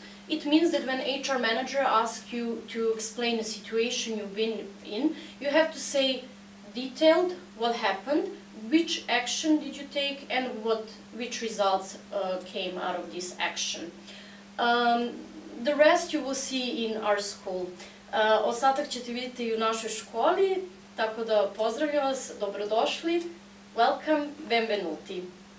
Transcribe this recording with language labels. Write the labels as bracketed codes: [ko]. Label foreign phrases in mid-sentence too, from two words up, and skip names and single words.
[en] It means that when HR manager asks you to explain a situation you've been in, you have to say detailed what happened, which action did you take, and which results came out of this action. The rest you will see in our school. [hr] Ostatak ćete vidjeti i u našoj školi, tako da pozdravljam vas, dobrodošli, [en] welcome, benvenuti.